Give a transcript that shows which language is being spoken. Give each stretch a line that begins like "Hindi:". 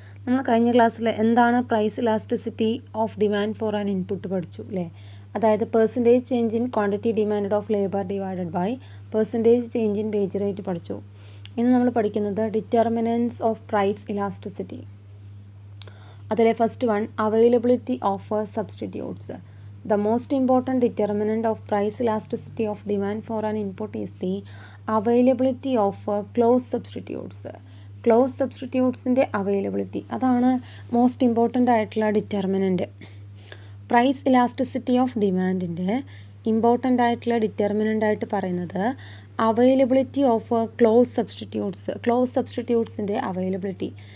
Malayalam: നമ്മൾ കഴിഞ്ഞ ക്ലാസ്സിൽ എന്താണ്
English: price elasticity of demand for an input
Malayalam: പഠിച്ചു അല്ലേ. അതായത്
English: percentage change in quantity demand of labour divided by percentage change in wage rate
Malayalam: പഠിച്ചു. ഇന്ന് നമ്മൾ പഠിക്കുന്നത്
English: Determinants of price elasticity.
Malayalam: അതിലെ
English: First one availability of substitutes. The most important determinant of price elasticity of demand for an input is the availability of close substitutes.
Malayalam: Close സബ്സ്റ്റിറ്റ്യൂട്ട്സിൻ്റെ availability അതാണ്
English: most important
Malayalam: ആയിട്ടുള്ള determinant.
English: price elasticity of ഡിമാൻഡിൻ്റെ
Malayalam: important ആയിട്ടുള്ള determinant ആയിട്ട് പറയുന്നത്
English: availability of close സബ്സ്റ്റിറ്റ്യൂട്ട്സിൻ്റെ
Malayalam: availability.